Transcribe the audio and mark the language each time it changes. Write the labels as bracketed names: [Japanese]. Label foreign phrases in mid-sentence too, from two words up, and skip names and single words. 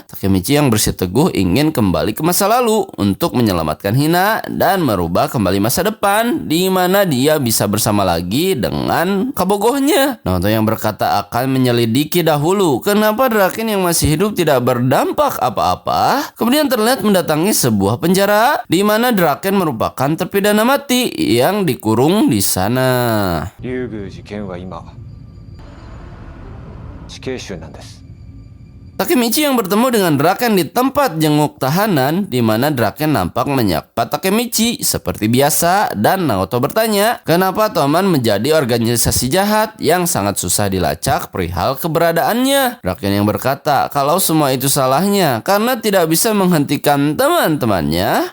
[Indonesian] Takemichi yang bersiteguh ingin kembali ke masa lalu untuk menyelamatkan Hina dan merubah kembali masa depan di mana dia bisa bersama lagi dengan kabogohnya. Naoto yang berkata akan menyelidiki dahulu kenapa Draken yang masih hidup tidak berdampak apa-apa. Kemudian terlihat mendatangi sebuah penjara di mana Draken merupakan terpidana mati yang dikurung di sana. [Japanese] 今死刑囚なんです。 [Indonesian] Takemichi yang bertemu dengan Draken di tempat jenguk tahanan di mana Draken nampak menyapa Takemichi seperti biasa dan Naoto bertanya kenapa Toman menjadi organisasi jahat yang sangat susah dilacak perihal keberadaannya. Draken yang berkata kalau semua itu salahnya karena tidak bisa menghentikan teman-temannya.